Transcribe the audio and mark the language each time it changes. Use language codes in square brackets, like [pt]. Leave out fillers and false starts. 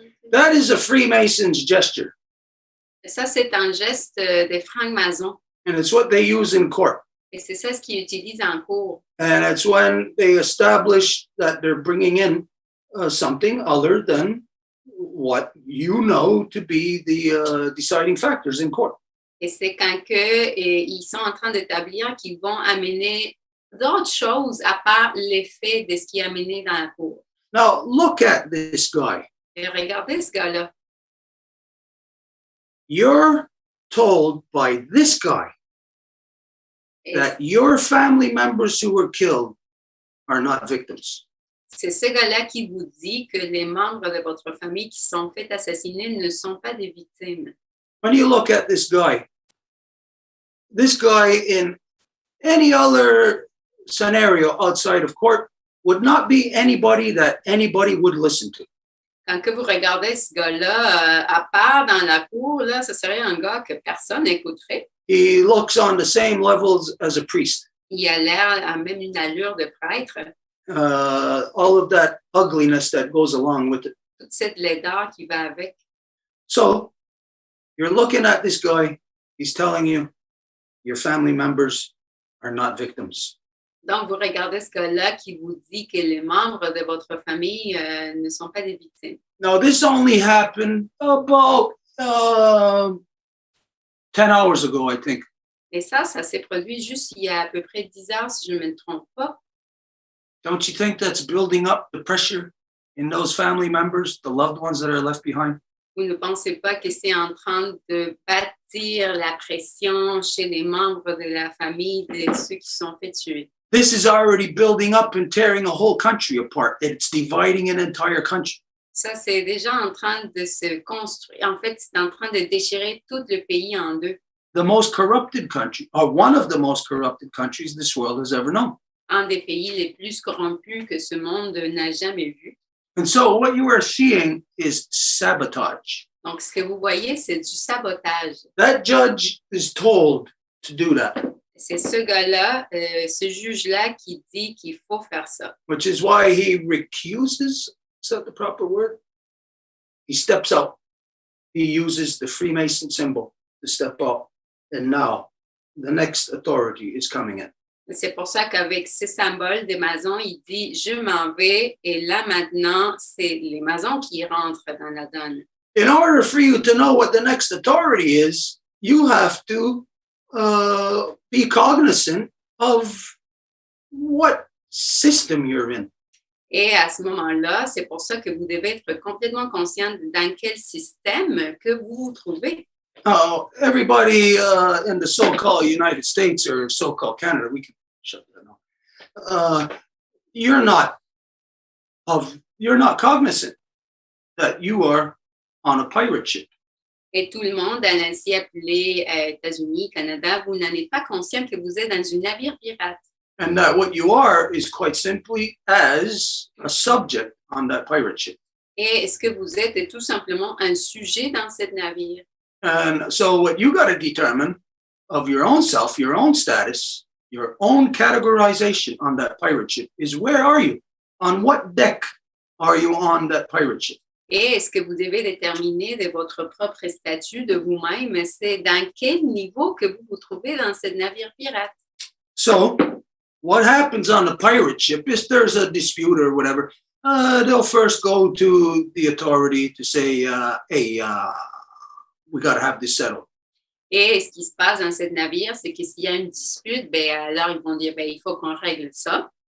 [en] That is a Freemason's gesture. [fr] Ça, c'est un geste des francs-maçons. [en] And it's what they use in court. [fr] Et c'est ça ce qu'ils utilisent en cours. [en] And it's when they establish that they're bringing in something other than what you know to be the deciding factors in court. [fr] Et c'est quand ils sont en train d'établir qu'ils vont amener d'autres choses à part l'effet de ce qui est amené dans la cour. [en] Now, look at this guy. [fr] Et regardez ce gars-là. [en] You're told by this guy that your family members who were killed are not victims. [fr] C'est ce gars-là qui vous dit que les membres de votre famille qui sont fait assassiner ne sont pas des victimes. [en] When you look at this guy in any other scenario outside of court would not be anybody that anybody would listen to. [fr] Quand que vous regardez ce gars-là, à part dans la cour, là, ce serait un gars que personne n'écouterait. [en] He looks on the same levels as a priest. [fr] Il a l'air à même une allure de prêtre. [en] All of that ugliness that goes along with it. [fr] Toute cette laideur qui va avec. [en] So, you're looking at this guy. He's telling you your family members are not victims. [fr] Donc, vous regardez ce gars-là qui vous dit que les membres de votre famille ne sont pas des victimes. [en] Now, this only happened about 10 hours ago, I think. [fr] Et ça s'est produit juste il y a à peu près 10 heures, si je ne me trompe pas. [en] Don't you think that's building up the pressure in those family members, the loved ones that are left behind? [fr] Vous ne pensez pas que c'est en train de bâtir la pression chez les membres de la famille de ceux qui sont fait tuer? [en] This is already building up and tearing a whole country apart. It's dividing an entire country. [fr] Ça, c'est déjà en train de se construire. En fait, c'est en train de déchirer tout le pays en deux. [en] The most corrupted country, or one of the most corrupted countries this world has ever known. [fr] Un des pays les plus corrompus que ce monde n'a jamais vu. [en] And so what you are seeing is sabotage. [fr] Donc, ce que vous voyez, c'est du sabotage. [en] That judge is told to do that. [fr] C'est ce gars-là, ce juge-là qui dit qu'il faut faire ça. [en] Which is why he recuses, is that the proper word? He steps out. He uses the Freemason symbol to step out. And now, the next authority is coming in. [fr] C'est pour ça qu'avec ces symboles des maçons, il dit « je m'en vais » et là maintenant, c'est les maçons qui rentrent dans la donne. [en] In order for you to know what the next authority is, you have to be cognizant of what system you're in. [fr] Et à ce moment-là, c'est pour ça que vous devez être complètement conscient dans quel système que vous vous trouvez. [en] Everybody in the so-called United States or so-called Canada, we can shut that down. You're not cognizant that you are on a pirate ship. [fr] Et tout le monde, à l'ainsi appelé États-Unis, Canada, vous n'en êtes pas conscient que vous êtes dans un navire pirate. [en] And that what you are is quite simply as a subject on that pirate ship. [fr] Et ce que vous êtes est tout simplement un sujet dans ce navire. [en] And so what you got to determine of your own self, your own status, your own categorization on that pirate ship is where are you? On what deck are you on that pirate ship? [fr] Et ce que vous devez déterminer de votre propre statut de vous-même, c'est dans quel niveau que vous vous trouvez dans ce navire pirate. [en] So what happens on the pirate ship is there's a dispute or whatever. They'll first go to the authority to say, hey, we got to have this settled. [fr] Et ce qui se passe dans ce navire, c'est que s'il y a une dispute, ben alors ils vont dire, ben il faut qu'on règle ça.